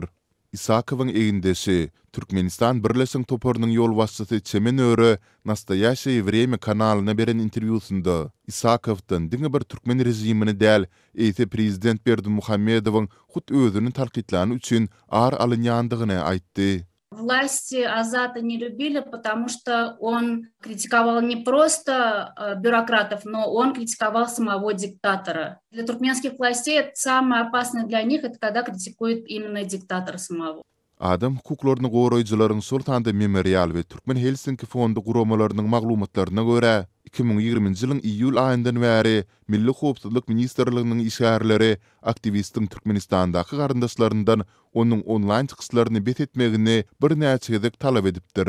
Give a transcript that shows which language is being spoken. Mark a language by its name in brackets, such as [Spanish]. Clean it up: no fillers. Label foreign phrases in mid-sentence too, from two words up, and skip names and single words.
[Turkmen] Isakowyň egindesi Türkmenistan Birleşik Toporynyň ýol başçysy Çemen Öre Nastoyaşy Vremya kanalyna beren interwýusynda Isakowdan diňe bir türkmen rejimini däl, eýse prezident Berdimuhammedowyň hut özüni tanqidlany üçin ağır alınýandygyny aýtdy. [Russian] Власти Азата не любили, потому что он критиковал не просто бюрократов, но он критиковал самого диктатора. Для туркменских властей это самое опасное для них, это когда критикует именно диктатора самого. [Turkmen] Adam hukuklaryny goraýjylaryň Sultanda Memorial we Türkmen Helsinki fondu guramalarynyň maglumatlaryna görä, 2020-nji ýylyň iýul aýyndan bäri Milli Howpsuzlyk Ministrliginiň işgärleri aktivistin Türkmenistandaky garyndaşlaryndan onuň onlaýn çykyşlaryny bet etmegini bir näçe gezek talap edipdir.